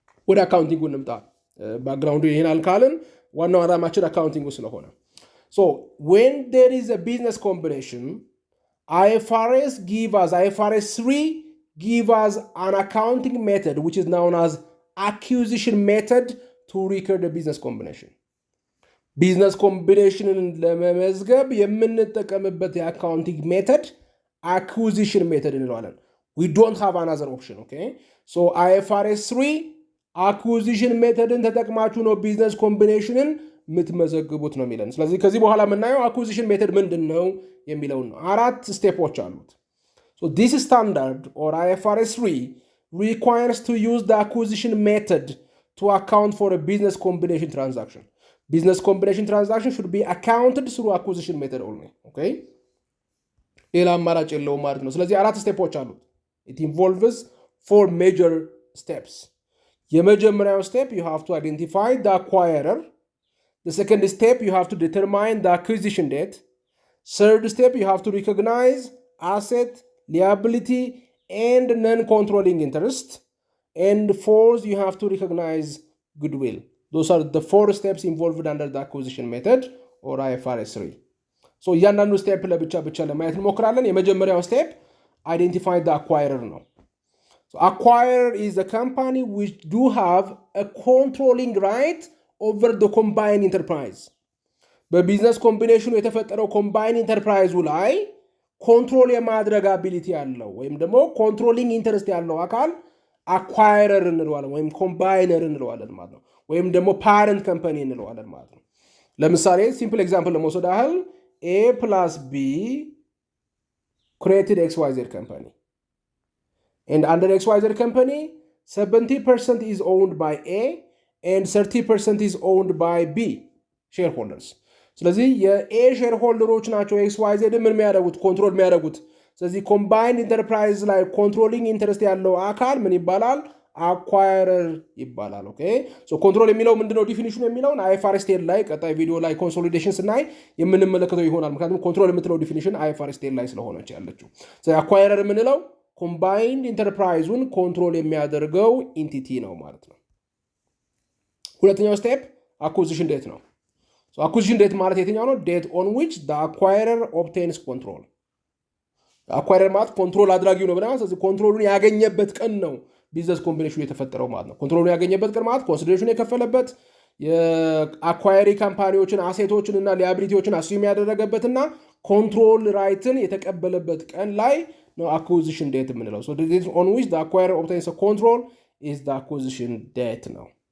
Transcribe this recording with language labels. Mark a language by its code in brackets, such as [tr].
[am] ወደ አካውንቲንጉ እንምጣ። ባክግራውንዱ ይሄን አልካልን ዋናው ዓላማችን አካውንቲንጉ ስለሆነ [en] so when there is a business combination IFRS 3 give us an accounting method which is known as acquisition method to record the business combination. [am] Business combination ለመመዝገብ የምንጠቀምበት የአካውንቲንግ ሜተድ acquisition method እንለዋለን። [en] We don't have another option, okay? [am] So IFRS 3 acquisition methodን ተጠቅማችሁ ነው ቢዝነስ ኮምቢኔሽንን የምትመዘግቡት ነው የሚለን። ስለዚህ ከዚህ በኋላ የምናየው acquisition method ምንድን ነው የሚለውን ነው። 4 ስቴፖች አሉት። [en] So this standard or IFRS 3 requires to use the acquisition method to account for a business combination transaction. Business combination transaction should be accounted through acquisition method only. Okay? [am] ሌላ አማራጭ የለውም ማለት ነው። ስለዚህ 4 ስቴፖች አሉት። [en] It involves 4 major steps. [am] የመጀመሪያው [en] step you have to identify the acquirer. The second step you have to determine the acquisition date. Third step you have to recognize asset, liability and non-controlling interest, and fourth you have to recognize goodwill. Those are the 4 steps involved under the acquisition method or IFRS 3. So [am] እያንዳንዱ ስቴፕ ለብቻ ለማየት እንሞክራለን። የመጀመሪያው ስቴፕ [en] identify the acquirer [am] ነው። [en] So acquirer is a company which do have a controlling right over the combined enterprise. [am] በቢዝነስ ኮምቢኔሽኑ የተፈጠረው ኮምባይን ኢንተርፕራይዙ ላይ ኮንትሮል የማድረግ አቢሊቲ ያለው ወይም ደግሞ ኮንትሮሊንግ ኢንተረስት ያለው አካል አኳይረር እንለዋለን ወይም ኮምባይነር እንለዋለን ማለት ነው። ወይም ደግሞ ፓረንት ካምፓኒ እንለዋለን ማለት ነው። ለምሳሌ ሲምፕል ኤግዛምፕል ለመውሰድ ያህል [en] A plus B created XYZ company. And under XYZ company, 70% is owned by A and 30% is owned by B shareholders. [am] ስለዚህ የኤ ሼርሆልደሮች ናቸው XYZ ምን የሚያደርጉት ኮንትሮል የሚያደርጉት። ስለዚህ ኮምባይንድ ኢንተርፕራይዝ ላይ ኮንትሮሊንግ ኢንተረስት ያለው አካል ምን ይባላል? አኳየረር ይባላል። ኦኬ ሶ ኮንትሮል የሚለው ምንድነው ዲፊኒሽኑ የሚለውን IFRS 10 ላይ ቀጣይ ቪዲዮ ላይ ኮንሶሊዴሽን ስናይ የምንመለከተው ይሆናል። ምክንያቱም ኮንትሮል የምትለው ዲፊኒሽን IFRS 10 ላይ ስለሆነች ያለችው። ስለዚህ አኳየረር የምንለው ኮምባይንድ ኢንተርፕራይዙን ኮንትሮል የሚያደርገው ኢንቲቲ ነው ማለት ነው። ሁለተኛው ስቴፕ አኩዚሽን ዴት ነው። [en] So acquisition date [am] ማለት የትኛው ነው? [en] date on which the acquirer obtains control. [am] አኳየር ማለት ኮንትሮል አድራጊው ነው ብለናል። ስለዚህ ኮንትሮሉን ያገኘበት ቀን ነው ቢዝነስ ኮምቢኔሽኑ የተፈጠረው ማለት ነው። ኮንትሮሉን ያገኘበት ቀን ማለት ኮንሲደሬሽን የከፈለበት የአኳየሪ ካምፓኒዎችን አሴቶችን እና ሊያቢሊቲዎችን አስዩም ያደረገበትና ኮንትሮል ራይትን የተቀበለበት ቀን ላይ ነው አኩዚሽን ዴት የምንለው። [en] so the date on which the acquirer obtains a control is the acquisition date [am] ነው።